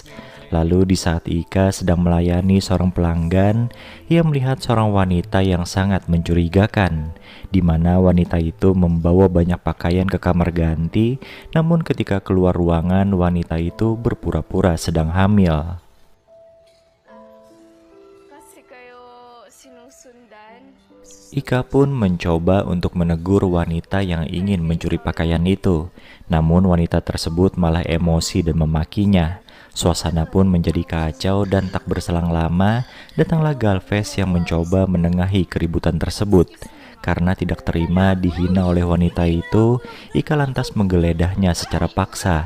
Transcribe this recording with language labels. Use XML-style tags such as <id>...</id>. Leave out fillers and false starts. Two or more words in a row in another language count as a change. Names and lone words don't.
<id>Lalu di saat Ika sedang melayani seorang pelanggan, ia melihat seorang wanita yang sangat mencurigakan, di mana wanita itu membawa banyak pakaian ke kamar ganti, namun ketika keluar ruangan wanita itu berpura-pura sedang hamil.</id> <tl>Kasi kayo sinusundan.</tl> <id>Ika pun mencoba untuk menegur wanita yang ingin mencuri pakaian itu, namun wanita tersebut malah emosi dan memakinya. Suasana pun menjadi kacau dan tak berselang lama, datanglah Galvez yang mencoba menengahi keributan tersebut. Karena tidak terima dihina oleh wanita itu, Ika lantas menggeledahnya secara paksa.</id>